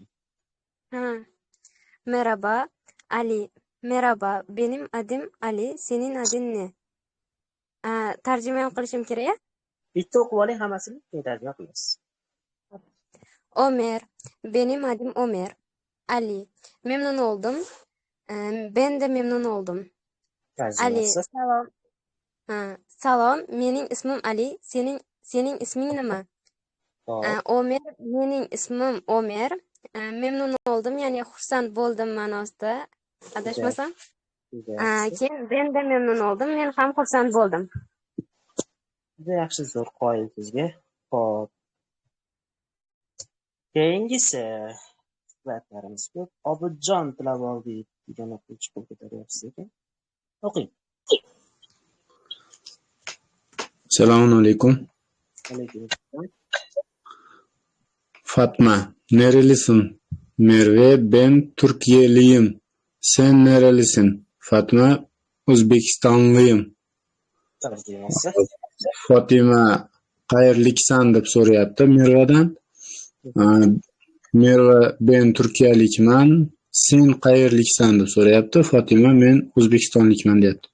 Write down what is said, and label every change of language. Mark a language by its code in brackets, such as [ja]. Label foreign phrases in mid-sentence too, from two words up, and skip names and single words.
[tr] Ha, merhaba Ali. Merhaba, benim adım Ali. Senin adın ne? [uz] Tarjima qilishim kerak? Bitta o'qib oling, hammasini keyin tarjima qilasiz. [tr] Ömer. Benim adım Ömer. Ali. Memnun oldum. Ben de memnun oldum. [uz] Ali, Tarjimasi. salom. Salom. Mening ismim Ali. Sening isming nima? Hop, Ömer. Mening ismim Ömer. [tr] Memnun oldum, [uz] ya'ni xursand bo'ldim ma'nosida. juda Adashmasam? juda yaxshi. [tr] Keyin ben de memnun oldum. [uz] Men ham xursand bo'ldim. Juda yaxshi, zo'r qoyil sizga. Hop. Keyingisi suhbatlarimiz ko'p. Obidjon Tilavoldiyev degan o'quvchi qo'l ko'taryapsiz ekan. O'qing. [ar] سلام عليكم. عليكم السلام. [tr] Fatma, nerelisin? Merve, ben Türkiyeliyim. Sen nerelisin? Fatma, O'zbekistonlıyım. [uz] Tarjimasi. Fatima, qayerliksan deb so'rayapti Mervadan. Merva, ben Turkiyalikman. Sen qayerliksan deb so'rayapti. Fatima, men O'zbekistonlikman deyapti.